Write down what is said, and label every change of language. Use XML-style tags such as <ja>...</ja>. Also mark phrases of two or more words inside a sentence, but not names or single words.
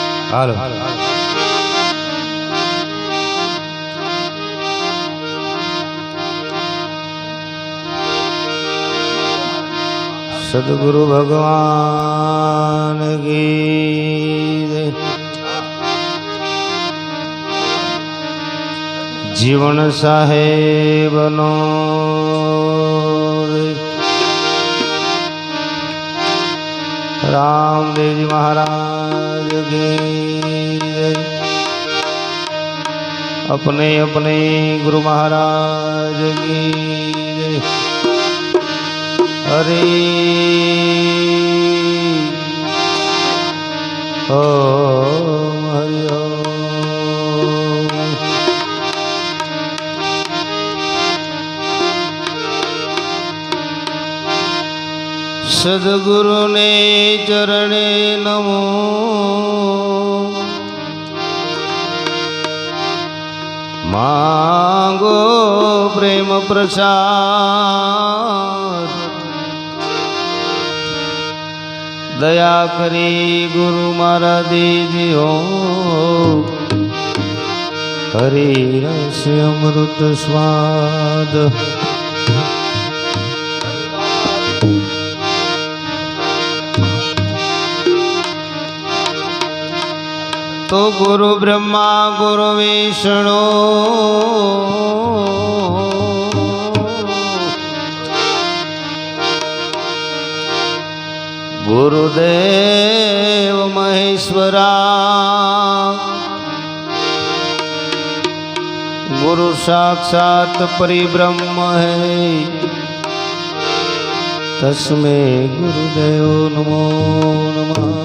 <gu>હાલો સદગુરુ ભગવાન કી જીવન સાહેબનો</gu> <hi>रामदेव जी महाराज की अपने अपने गुरु महाराज की हरे ओम हरि ओम।</hi> <gu>સદ્ગુરુ ને ચરણે નમો માંગો પ્રેમ પ્રસાદ દયા કરી ગુરુ મારા દીજિયો હરિ રસ અમૃત સ્વાદ।</gu> <sa>तो गुरु ब्रह्मा गुरु विष्णु गुरुदेव महेश्वरा गुरु साक्षात परिब्रह्म है तस्मै गुरुदेव नमो नमः।</sa>